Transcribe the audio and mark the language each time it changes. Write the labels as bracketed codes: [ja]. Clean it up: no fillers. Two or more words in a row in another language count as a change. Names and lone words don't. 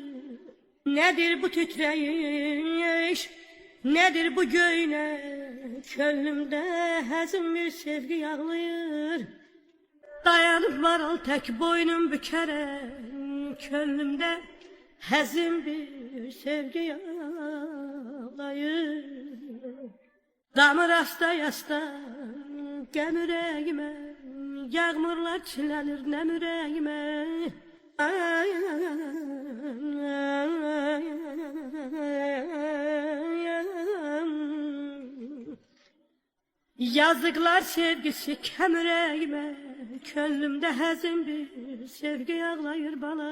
[tr] Nedir bu titreyiş, nedir bu göyle, könlümde hazin bir sevgi yağlayır. Dayanıp varal tek boynum bükere, könlümde hazin bir sevgi yağlayır. [az] Damır asta yasta, gəm ürəyimə, yağmurlar çilənir nəm ürəyimə. Yazıklar sevgisi kəm ürəyimə, könlümdə həzin bir sevgi yağlayır bana.